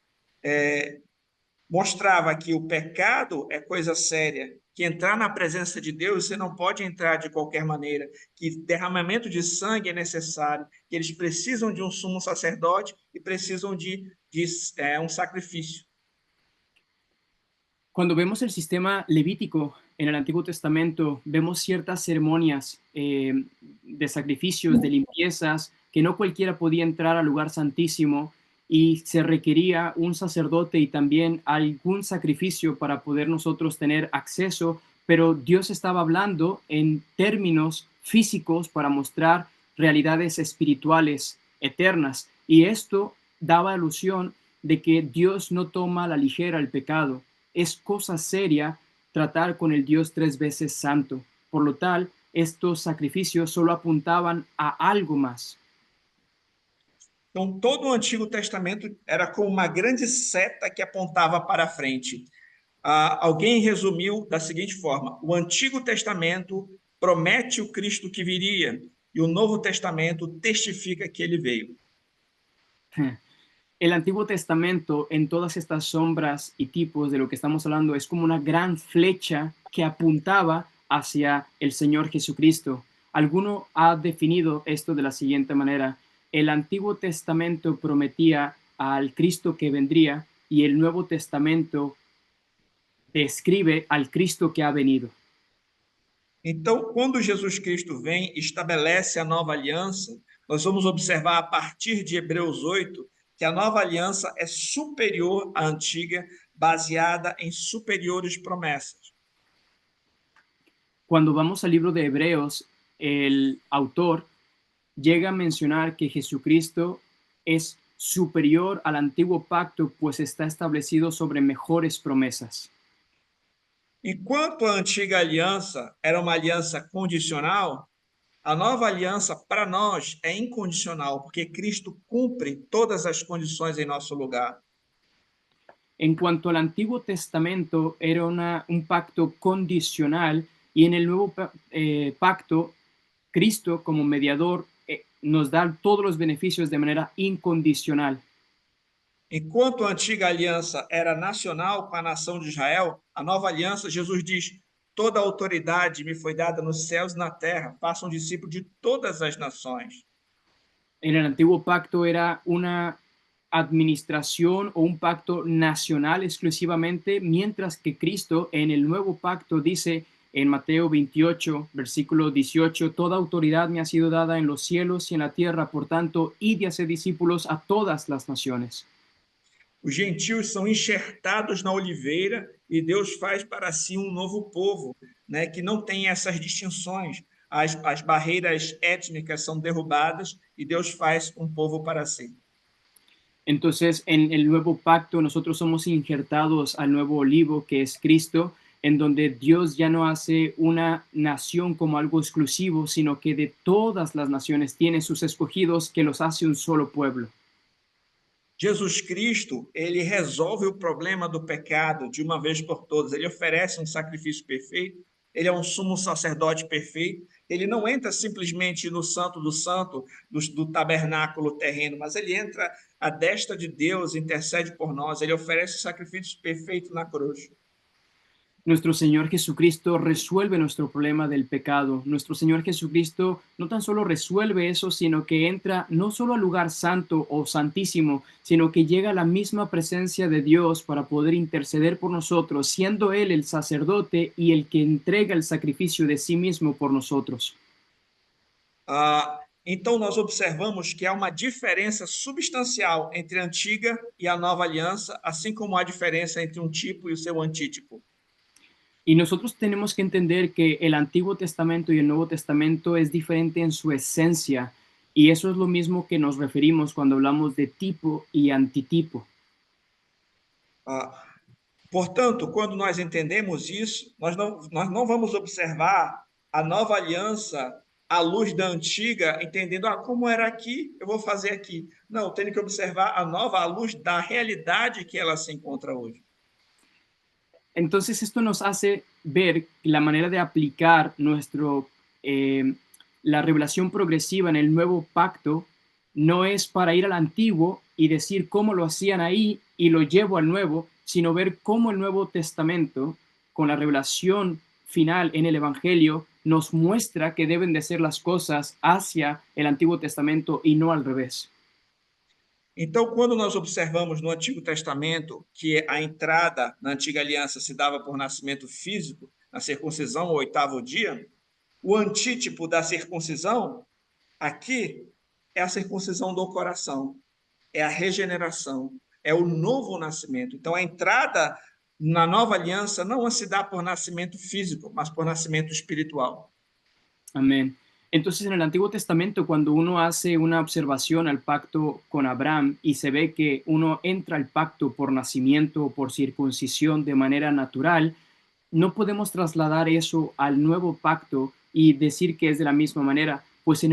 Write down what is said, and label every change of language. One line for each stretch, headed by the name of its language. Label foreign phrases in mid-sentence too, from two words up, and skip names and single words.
Portuguese: Mostrava que o pecado é coisa séria, que entrar na presença de Deus você não pode entrar de qualquer maneira, que derramamento de sangue é necessário, que eles precisam de um sumo sacerdote e precisam de um sacrifício.
Spanish: Cuando vemos el sistema levítico en el Antiguo Testamento, vemos ciertas ceremonias de sacrificios, de limpiezas, que no cualquiera podía entrar al lugar santísimo y se requería un sacerdote y también algún sacrificio para poder nosotros tener acceso, pero Dios estaba hablando en términos físicos para mostrar realidades espirituales eternas, y esto daba alusión de que Dios no toma a la ligera el pecado. Es cosa seria tratar con el Dios 3 veces santo. Por lo tal, estos sacrificios solo apuntaban a algo más.
Portuguese: Então, todo o Antigo Testamento era como uma grande seta que apontava para frente. Alguém resumiu da seguinte forma: o Antigo Testamento promete o Cristo que viria, e o Novo Testamento testifica que ele veio.
Spanish: El Antiguo Testamento, en todas estas sombras y tipos de lo que estamos hablando, es como una gran flecha que apuntaba hacia el Señor Jesucristo. Alguno ha definido esto de la siguiente manera: el Antiguo Testamento prometía al Cristo que vendría y el Nuevo Testamento describe al Cristo que ha venido.
Portuguese: Então, quando Jesus Cristo vem e estabelece a nova aliança, nós vamos observar a partir de Hebreus 8 que a nova aliança é superior à antiga, baseada em superiores promessas.
Spanish: Cuando vamos al libro de Hebreos, el autor llega a mencionar que Jesucristo es superior al antiguo pacto, pues está establecido sobre mejores promesas.
Portuguese: Enquanto a antiga aliança era uma aliança condicional, a nova aliança para nós é incondicional, porque Cristo cumpre todas as condições em nosso lugar.
Spanish: En cuanto al Antiguo Testamento, era un pacto condicional, y en el nuevo pacto, Cristo como mediador nos da todos los beneficios de manera incondicional.
Portuguese: Enquanto a antiga aliança era nacional com a nação de Israel, a nova aliança, Jesus diz: toda a autoridade me foi dada nos céus e na terra, façam discípulo de todas as nações.
Spanish: En el antiguo pacto era una administración o un pacto nacional exclusivamente, mientras que Cristo en el nuevo pacto dice en Mateo 28, versículo 18, toda autoridad me ha sido dada en los cielos y en la tierra, por tanto, id y haced discípulos a todas las naciones.
Portuguese: Os gentios são enxertados na oliveira e Deus faz para si um novo povo, né, que não tem essas distinções. As barreiras étnicas são derrubadas e Deus faz um povo para si.
Spanish: Entonces, en el nuevo pacto, nosotros somos injertados al nuevo olivo, que es Cristo, en donde Dios ya no hace una nación como algo exclusivo, sino que de todas las naciones tiene sus escogidos, que los hace un solo pueblo.
Portuguese: Jesus Cristo, ele resolve o problema do pecado de uma vez por todas. Ele oferece um sacrifício perfeito, ele é um sumo sacerdote perfeito. Ele não entra simplesmente no Santo do Santo, do tabernáculo terreno, mas ele entra à destra de Deus, intercede por nós, ele oferece o sacrifício perfeito na cruz.
Spanish: Nuestro Señor Jesucristo resuelve nuestro problema del pecado. Nuestro Señor Jesucristo no tan solo resuelve eso, sino que entra no solo al lugar santo o santísimo, sino que llega a la misma presencia de Dios para poder interceder por nosotros, siendo Él el sacerdote y el que entrega el sacrificio de sí mismo por nosotros.
Portuguese: Então, nós observamos que há uma diferença substancial entre a antiga e a nova aliança, assim como há diferença entre um tipo e o seu antítipo.
Spanish: Y nosotros tenemos que entender que el Antiguo Testamento y el Nuevo Testamento es diferente en su esencia, y eso es lo mismo que nos referimos cuando hablamos de tipo y antitipo.
Portuguese: Portanto, quando nós entendemos isso, nós não vamos observar a nova aliança à luz da antiga, entendendo como era aqui, eu vou fazer aqui. Não, eu tenho que observar a nova à luz da realidade que ela se encontra hoje.
Spanish: Entonces esto nos hace ver la manera de aplicar la revelación progresiva en el nuevo pacto no es para ir al antiguo y decir cómo lo hacían ahí y lo llevo al nuevo, sino ver cómo el Nuevo Testamento, con la revelación final en el Evangelio, nos muestra que deben de ser las cosas hacia el Antiguo Testamento y no al revés.
Portuguese: Então, quando nós observamos no Antigo Testamento que a entrada na Antiga Aliança se dava por nascimento físico, na circuncisão, o 8º dia, o antítipo da circuncisão, aqui, é a circuncisão do coração, é a regeneração, é o novo nascimento. Então, a entrada na nova aliança não se dá por nascimento físico, mas por nascimento espiritual.
Spanish: Amén. Entonces, en el Antiguo Testamento, cuando uno hace una observación al pacto con Abraham y se ve que uno entra al pacto por nacimiento o por circuncisión de manera natural, no podemos trasladar eso al nuevo pacto y decir que es de la misma manera, pues en